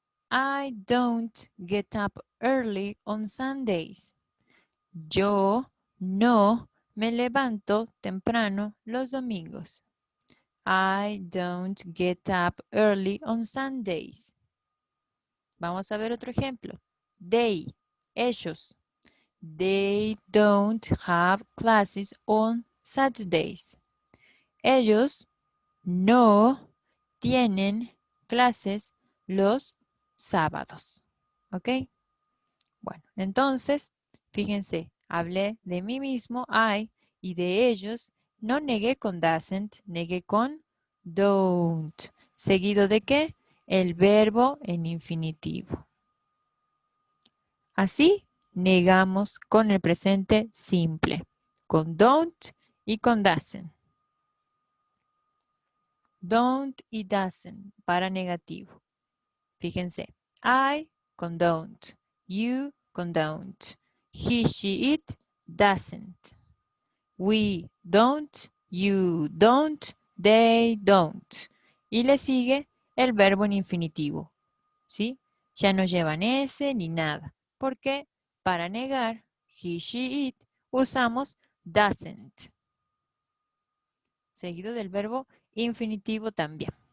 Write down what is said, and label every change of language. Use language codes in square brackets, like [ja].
[en] I don't get up early on Sundays. [es] Yo no me levanto temprano los domingos. [en] I don't get up early on Sundays. [es] Vamos a ver otro ejemplo. [en] They, ellos. They don't have classes on Saturdays. [es] Ellos no tienen clases los sábados. ¿Ok? Bueno, entonces, fíjense, hablé de mí mismo, I, y de ellos. No negué con doesn't, negué con don't. ¿Seguido de qué? El verbo en infinitivo. Así negamos con el presente simple, con don't y con doesn't. Don't y doesn't para negativo. Fíjense, I con don't, you con don't, he, she, it doesn't. [en] We don't, you don't, they don't. [es] Y le sigue el verbo en infinitivo, ¿sí? Ya no llevan S ni nada, porque para negar he, she, it usamos doesn't, seguido del verbo infinitivo también.